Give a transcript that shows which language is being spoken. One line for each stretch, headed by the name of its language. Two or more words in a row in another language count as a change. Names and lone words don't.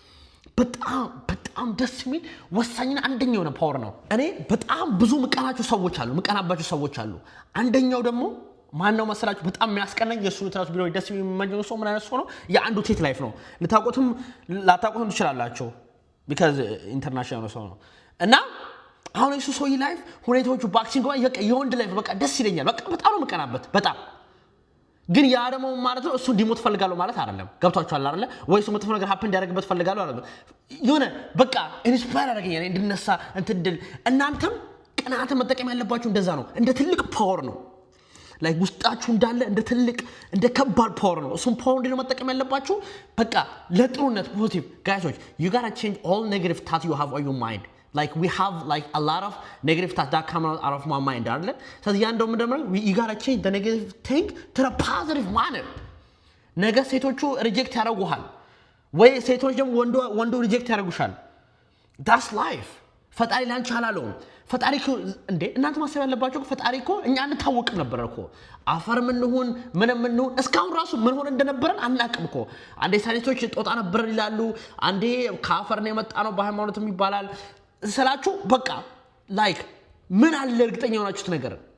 Amharic: በጣም ደስ የሚል ወሳኝና አንደኛው የሆነ ፓወር ነው እኔ በጣም ብዙ ምቀናባቸው ሰዎች አሉ አንደኛው ደግሞ ማን ነው መሰላችሁ በጣም የሚያስቀናኝ የሱ ትራስ ቢሮ ደስ የሚመኘው ሰው ምን አይነት ሰው ነው የአንዱ ቴት ላይፍ ነው ልታቆቱም ላታቆቱም ትችላላችሁ
English: because international
Amharic: ሰው ነው እና አሁን እሱ ሰው ላይፍ ሁኔታዎቹ ባክሲንግ ጋር የወንድ ላይፍ በቃ ደስ ይለኛል በቃ በጣም ነው መቀናበት በጣም ግን ያ ደግሞ ማለት ነው እሱ እንዲሞት ፈልጋለሁ ማለት አይደለም ገብቷችኋል አይደለ ወይስ መጥፎ ነገር happen እንዲያደርግበት ፈልጋለሁ አይደለም የሆነ በቃ ኢንስፓየር አደረገኝ እንድነሳ እንትድል እናንተም ቅናትን መጠቀም ያለባችሁ እንደዛ ነው እንደ ትልቅ ፓወር ነው like ውስጣችሁ እንዳለ እንደ ትልቅ እንደ ከባድ ፓወር ነው እሱም ፓወር እንደ መጠቀም ያለባችሁ በቃ ለጥሩነት ፖዚቲቭ
English: guys you got to change all negative thoughts you have on your mind like we have like a lot of negative thoughts that come out of my mind
Amharic: አይደል ስለዚህ ያን ደግሞ
English: you got to change the negative thing to the positive manner
Amharic: ነገ ሴቶቹ ሪጀክት ያደርጉሃል ወይ ሴቶች ደግሞ ወንዶ ሪጀክት ያደርጉሻል
English: that's life
Amharic: ፈጣሪ ላንቺ አላለው ፈጣሪ እንዴ እናንተ ማሰብ ያለባችሁ ፈጣሪ እኮ እኛ እንታወቅም ነበር እኮ አፈር ምን እስካሁን ራሱ ምን ሆነ እንደነበረን አናቅም እኮ አንዴ ሳይንቲስቶች ጦጣ ነበር ይላሉ አንዴ ካፈር ነው የመጣ ነው በሃይማኖትም ይባላል ስላችሁ በቃ ላይክ ምን አለ እርግጠኛ ሆናችሁት ነገር